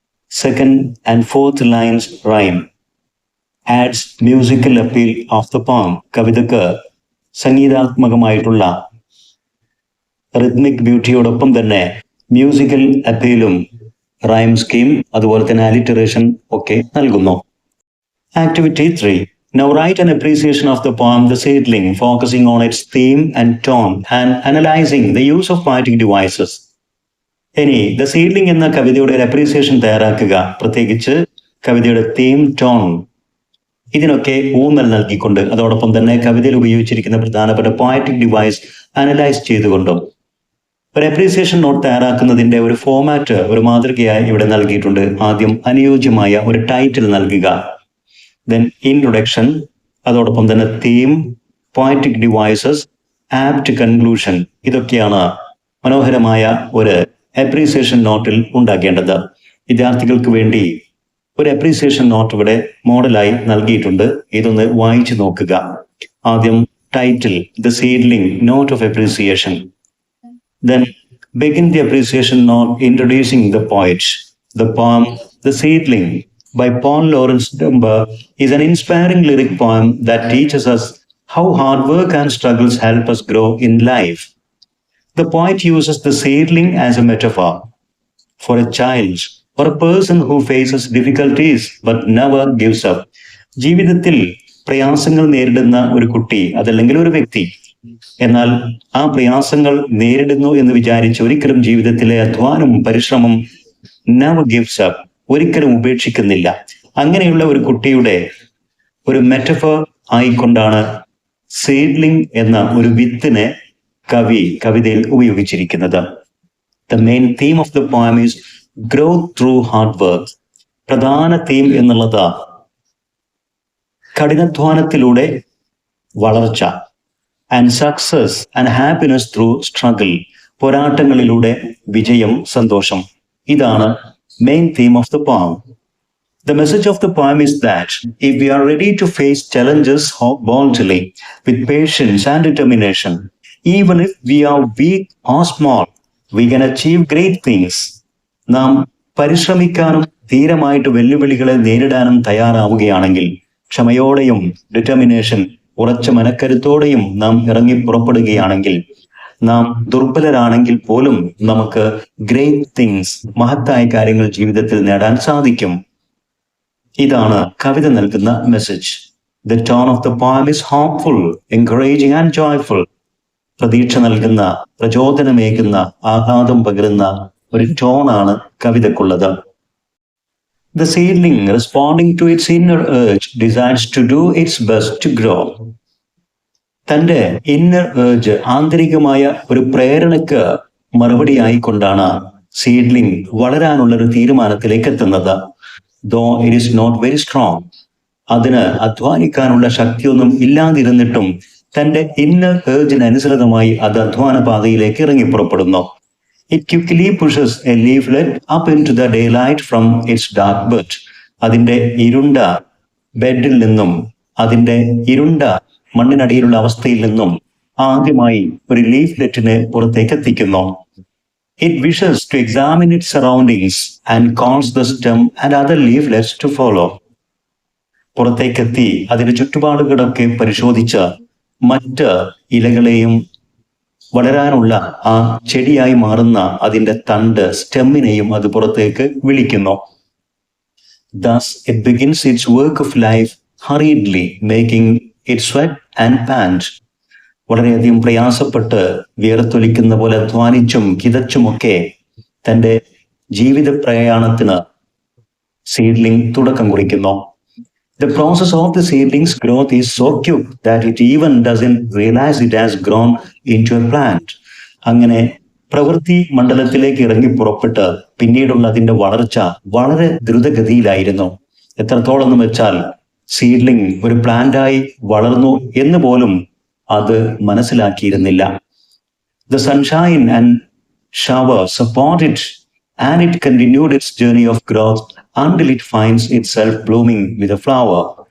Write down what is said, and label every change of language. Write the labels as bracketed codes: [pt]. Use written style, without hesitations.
[en] Second and fourth lines rhyme. Adds musical appeal of the poem. [ml] കവിതയ്ക്ക് സംഗീതാത്മകമായിട്ടുള്ള റിത്മിക് ബ്യൂട്ടിയോടൊപ്പം തന്നെ musical അപ്പീലും rhyme scheme, അതുപോലെ തന്നെ alliteration ഒക്കെ നൽകുന്നു. [en] Activity 3. Now write an appreciation of the poem The Seedling, focusing on its theme and tone and analyzing the use of poetic devices. [ml] ഇനി the seedling എന്ന കവിതയുടെ ഒരു അപ്രീസിയേഷൻ തയ്യാറാക്കുക. പ്രത്യേകിച്ച് കവിതയുടെ തീം, ടോൺ, ഇതിനൊക്കെ ഊന്നൽ നൽകിക്കൊണ്ട്, അതോടൊപ്പം തന്നെ കവിതയിൽ ഉപയോഗിച്ചിരിക്കുന്ന പ്രധാനപ്പെട്ട പോയറ്റിക് ഡിവൈസ് അനലൈസ് ചെയ്തുകൊണ്ടും. ഒരു അപ്രീസിയേഷൻ നോട്ട് തയ്യാറാക്കുന്നതിന്റെ ഒരു ഫോമാറ്റ്, ഒരു മാതൃകയായി ഇവിടെ നൽകിയിട്ടുണ്ട്. ആദ്യം അനുയോജ്യമായ ഒരു ടൈറ്റിൽ നൽകുക. [en] then introduction, [ml] അതോടൊപ്പം തന്നെ theme, poetic devices, apt conclusion. ഇതൊക്കെയാണ് മനോഹരമായ ഒരു അപ്രീസിയേഷൻ നോട്ടിൽ ഉണ്ടാക്കേണ്ടത്. വിദ്യാർത്ഥികൾക്ക് വേണ്ടി ഒരു അപ്രീസിയേഷൻ നോട്ട് ഇവിടെ മോഡലായി നൽകിയിട്ടുണ്ട്. ഇതൊന്ന് വായിച്ചു നോക്കുക. ആദ്യം title, the seedling, [en] Note of appreciation. Then begin the appreciation note introducing the poet. The poem The Seedling by Paul Laurence Dunbar is an inspiring lyric poem that teaches us how hard work and struggles help us grow in life. The poet uses the seedling as a metaphor for a child or a person who faces difficulties but never gives up. [ml] ജീവിതത്തിൽ പ്രയാസങ്ങൾ നേരിടുന്ന ഒരു കുട്ടി, അതല്ലെങ്കിൽ ഒരു വ്യക്തി, എന്നാൽ ആ പ്രയാസങ്ങൾ നേരിടുന്നു എന്ന് വിചാരിച്ച് ഒരിക്കലും ജീവിതത്തിലെ അധ്വാനം, പരിശ്രമം, [en] never gives up, [ml] ഒരിക്കലും ഉപേക്ഷിക്കുന്നില്ല. അങ്ങനെയുള്ള ഒരു കുട്ടിയുടെ ഒരു മെറ്റഫർ ആയിക്കൊണ്ടാണ് സീഡ്ലിംഗ് എന്ന ഒരു വിത്തിനെ കവിതയിൽ ഉപയോഗിച്ചിരിക്കുന്നത്. [en] The main theme of the poem is growth through hard work. [ml] പ്രധാന തീം എന്നുള്ളത് കഠിനാധ്വാനത്തിലൂടെ വളർച്ച, [en] And success and happiness through struggle. [ml] പോരാട്ടങ്ങളിലൂടെ വിജയം, സന്തോഷം. ഇതാണ് [en] Main theme of the poem. The message of the poem is that if we are ready to face challenges boldly, with patience and determination, even if we are weak or small, we can achieve great things. [ml] നാം പരിശ്രമിക്കാനും ധീരമായിട്ട് വെല്ലുവിളികളെ നേരിടാനും തയ്യാറാവുകയാണെങ്കിൽ, ക്ഷമയോടെയും determination, ഉറച്ച മനക്കരുത്തോടെയും നാം ഇറങ്ങി പുറപ്പെടുകയാണെങ്കിൽ, നാം ദുർബലരാണെങ്കിൽ പോലും നമുക്ക് [en] great things, [ml] മഹത്തായ കാര്യങ്ങൾ ജീവിതത്തിൽ നേടാൻ സാധിക്കും. ഇതാണ് കവിത നൽകുന്ന message. [en] The tone of the poem is hopeful, encouraging and joyful. [ml] പ്രതീക്ഷ നൽകുന്ന, പ്രചോദനമേകുന്ന, ആഹ്ലാദം പകരുന്ന ഒരു ടോണാണ് കവിതക്കുള്ളത്. [en] The seedling, responding to its inner urge, desires to do its best to grow. [ml] തൻ്റെ [en] inner urge, [ml] ആന്തരികമായ ഒരു പ്രേരണയ്ക്ക് മറുപടി ആയിക്കൊണ്ടാണ് സീഡ്ലിംഗ് വളരാനുള്ള ഒരു തീരുമാനത്തിലേക്ക് എത്തുന്നത്. [en] Though it is not very strong. [ml] അതിന് അധ്വാനിക്കാനുള്ള ശക്തിയൊന്നും ഇല്ലാതിരുന്നിട്ടും തൻ്റെ ഇന്നർ ഏർജിനനുസൃതമായി അത് അധ്വാന പാതയിലേക്ക് ഇറങ്ങി പുറപ്പെടുന്നു. [en] It quickly pushes a leaflet up into the daylight from its dark bed. [ml] അതിൻ്റെ ഇരുണ്ട ബെഡിൽ നിന്നും, അതിൻ്റെ ഇരുണ്ട മണ്ണിനടിയിലുള്ള അവസ്ഥയിൽ നിന്നും ആദ്യമായി ഒരു ലീഫ്ലെറ്റിനെ പുറത്തേക്ക് എത്തിക്കുന്നു. [en] It wishes to examine its surroundings and calls the stem and other leaflets to follow. [ml] പുറത്തേക്കെത്തി അതിന്റെ ചുറ്റുപാടുകളൊക്കെ പരിശോധിച്ച് മറ്റ് ഇലകളെയും വളരാനുള്ള ആ ചെടിയായി മാറുന്ന അതിന്റെ തണ്ട് സ്റ്റെമ്മിനെയും അത് പുറത്തേക്ക് വിളിക്കുന്നു. [en] Thus it begins its work of life hurriedly, making it sweat and pant. [ml] വളരെയധികം പ്രയാസപ്പെട്ട് വിയർത്തൊലിക്കുന്ന പോലെ അധ്വാനിച്ചും കിതച്ചുമൊക്കെ തന്റെ ജീവിത പ്രയാണത്തിന് സീഡ്ലിംഗ് തുടക്കം കുറിക്കുന്നു. [en] The process of the seedling's growth is so quick that it even doesn't realize it has grown into a plant. [ml] അങ്ങനെ പ്രവൃത്തി മണ്ഡലത്തിലേക്ക് ഇറങ്ങി പുറപ്പെട്ട് പിന്നീടുള്ള അതിന്റെ വളർച്ച വളരെ ദ്രുതഗതിയിലായിരുന്നു. എത്രത്തോളം എന്ന് വെച്ചാൽ സീഡ്ലിംഗ് ഒരു പ്ലാന്റായി വളർന്നു എന്ന് പോലും അത് മനസ്സിലാക്കിയിരുന്നില്ല. [en] The sunshine and shower support it, and it continued its journey of growth until it finds itself blooming with a flower.